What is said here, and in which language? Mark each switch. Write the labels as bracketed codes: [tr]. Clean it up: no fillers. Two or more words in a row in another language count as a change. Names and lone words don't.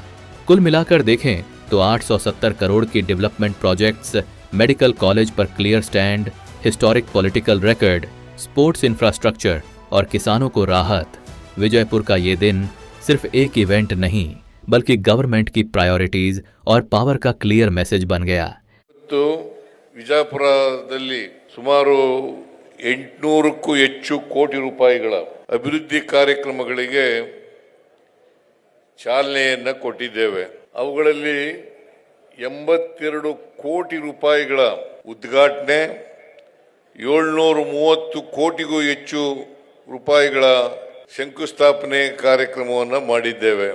[hi] कुल मिलाकर देखें तो 870 करोड़ की [en] development projects, medical college [hi] पर [en] clear stand, historic political record, sports infrastructure [hi] और किसानों को राहत। विजयपुर का ये दिन सिर्फ एक इवेंट नहीं बल्कि गवर्नमेंट की प्रायोरिटीज और पावर का [en] clear message [hi] बन गया। [kn] तो ವಿಜಯಪುರದಲ್ಲಿ ಸುಮಾರು 800ಕ್ಕೂ ಹೆಚ್ಚು ಕೋಟಿ ರೂಪಾಯಿಗಳ ಅಭಿವೃದ್ಧಿ ಕಾರ್ಯಕ್ರಮಗಳಿಗೆ ಚಾಲನೆಯನ್ನು ಕೊಟ್ಟಿದ್ದೇವೆ। ಅವುಗಳಲ್ಲಿ 82 ಕೋಟಿ ರೂಪಾಯಿಗಳ ಉದ್ಘಾಟನೆ, 730 ಕೋಟಿಗೂ ಹೆಚ್ಚು ರೂಪಾಯಿಗಳ ಶಂಕುಸ್ಥಾಪನೆ ಕಾರ್ಯಕ್ರಮವನ್ನು ಮಾಡಿದ್ದೇವೆ।